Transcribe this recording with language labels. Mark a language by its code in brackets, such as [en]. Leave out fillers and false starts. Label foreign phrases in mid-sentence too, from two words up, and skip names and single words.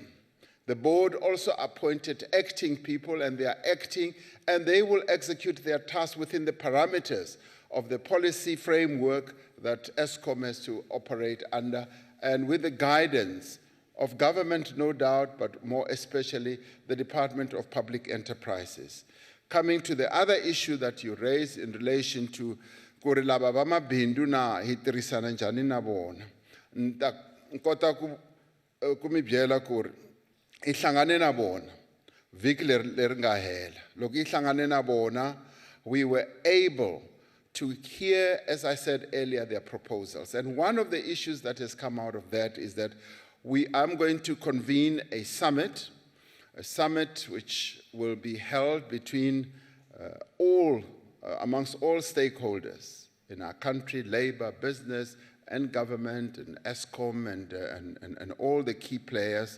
[en] The board also appointed acting people, and they are acting, and they will execute their tasks within the parameters of the policy framework that Eskom has to operate under, and with the guidance of government, no doubt, but more especially the Department of Public Enterprises. Coming to the other issue that you raised in relation to [ts] kuri laba va mabindu na hi tirhisana njhani na vona. Nta kota ku mi byela ku ri i hlangane na vona vhiki leri nga hela. Loko i hlangane na vona, [en] we were able to hear, as I said earlier, their proposals. And one of the issues that has come out of that is that I'm going to convene a summit which will be held between amongst all stakeholders in our country, labor, business, and government, and Eskom, and all the key players.